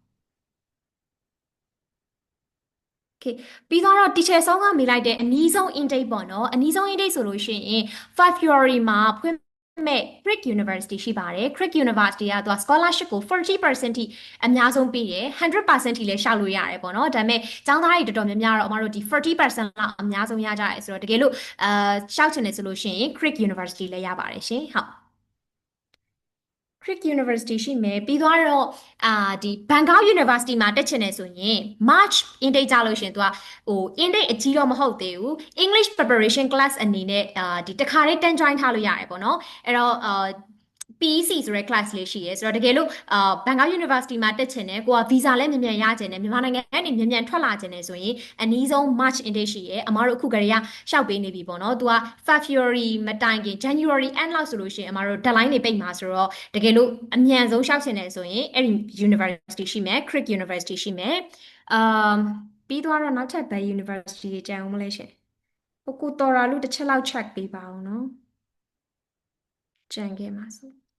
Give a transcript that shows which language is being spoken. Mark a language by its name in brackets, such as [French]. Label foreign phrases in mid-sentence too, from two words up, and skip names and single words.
[Burmese] Okay ပြီးတော့ teacher ဆောင်းကမေးလိုက်တဲ့အနည်းဆုံး intake ပေါ့နော်အနည်းဆုံး intake ဆိုလို့ရှိရင်5 February မှာဖွင့်မဲ့ Crick University ရှိပါတယ် Crick University ကသူက scholarship ကို 40% ထိအများဆုံးပေးတယ် 100% ထိလည်းရှောက်လို့ရတယ်ပေါ့နော်ဒါပေမဲ့ကျောင်းသားတွေတော်တော်များများတော့အမတို့ဒီ 40% လောက်အများဆုံးရကြ တယ်ဆိုတော့တကယ်လို့ရှောက်ချင်တယ်ဆိုလို့ရှိရင် Crick University လည်းရပါတယ်ရှင်ဟုတ်Crick University ရှိမယ်ပြီးတော့ဒီ Bangkok University မှာတက်ချင်တယ်ဆိုရင် [English] March intake [Burmese] ကြလို့ရှင်သူကဟို intake အကြီးတော့မဟုတ်သေးဘူး [English] English preparation class [Burmese] အနေနဲ့ဒီတခါလေး တန်း join ထားလို့ရတယ်ပေါ့နော်အဲ့တော့PEC ဆိုတဲ့ class လေးရှိရဲဆိုတော့တကယ်လို့Bangkok University မှာတက်ချင်တယ်ကိုက visa လည်းမြန်မြန်ရချင်တယ်မြန်မာနိုင်ငံကနေမြန်မြန်ထွက်လာချင်တယ် ဆိုရင်အနည်းဆုံး [English] March intake [Burmese] ရှိရဲအမတို့အခုကလေးကရှောက်ပေးနေပြီပေါ့နော်သူက February မတိုင်ခင် [English] January end [Burmese] လောက်ဆိုလို့ရှိရင်အမတို့ deadline တွေပိတ်မှာဆိုတော့တကယ်လို့အမြန်ဆုံးရှောက်ချင်တယ်ဆိုရင်အဲ့ဒီ university ရှိမယ် Crick University ရှိမယ်ပြီးတော့နောက်ထပ်ဘယ် university တွေကြံအောင်မလဲရှင်ကိုတော်ရာလို့တစ်ချက်လောက် check ပေးပါအောင်နော်ကြံခဲ့ပါစို့